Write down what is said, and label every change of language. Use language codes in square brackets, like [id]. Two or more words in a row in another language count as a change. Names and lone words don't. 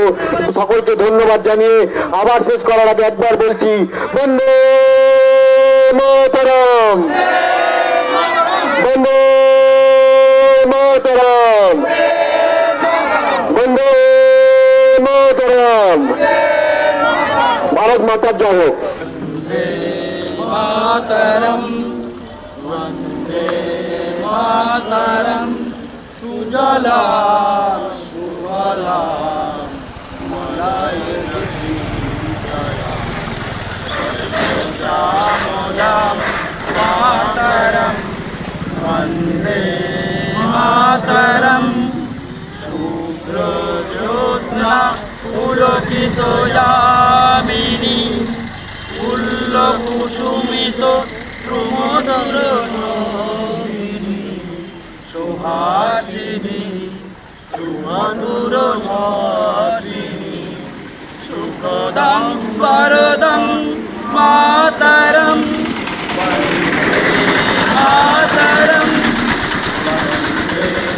[bn] সকলকে ধন্যবাদ জানিয়ে আবার শেষ করার আগে একবার বলছি, [sa] বন্দে মাতরম, বন্দে মাতরম, বন্দে মাতরম। [bn] ভারত মাতার জয় হোক। [sa] मातरम वंदे मातरम सुजला सुफला मलयज शीतला श्यामलां मातरम वंदे मातरम शुभ्र ज्योत्स्ना पुलकित यामिनी ফুল্ল কুসুমিত প্রমোদর সৌমিনী সুহাসিনী সুমধুর শাসিনী সুখদং বরদং মাতরম বন্দে মাতরম বন্দে মাতরম।